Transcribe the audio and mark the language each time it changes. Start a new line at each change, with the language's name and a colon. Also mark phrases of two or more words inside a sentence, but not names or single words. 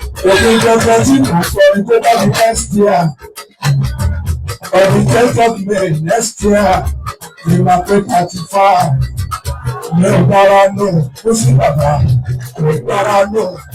Yoruba: Èmi gangan tí mò ń kọrin tó bá di
English: next year. On the tenth of May next year,
Yoruba: ni màá pé thirty-five. Mi ò dára nù, ó sì bàbá, mi ò dára nù.